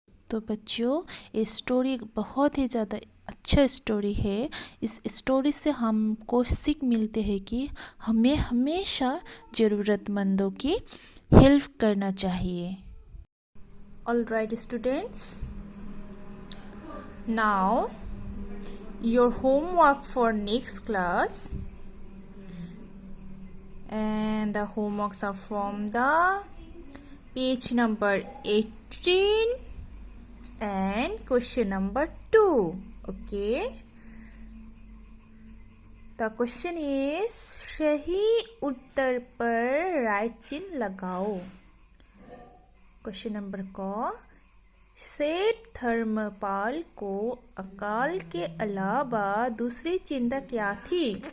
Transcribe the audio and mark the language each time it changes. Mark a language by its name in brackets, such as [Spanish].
[Hindi] तो बच्चों, ये स्टोरी बहुत ही ज़्यादा अच्छा स्टोरी है। इस स्टोरी से हमको सीख मिलते हैं कि हमें हमेशा ज़रूरतमंदों की हेल्प करना चाहिए। All right students, [English] now your homework for next class, and the homeworks are from the page number 18 and question number 2. Okay, the question is [Hindi] सही उत्तर पर राइट चिन्ह लगाओ। क्वेश्चन नंबर को, सेठ धर्मपाल को अकाल के अलावा दूसरी चिंता क्या थी?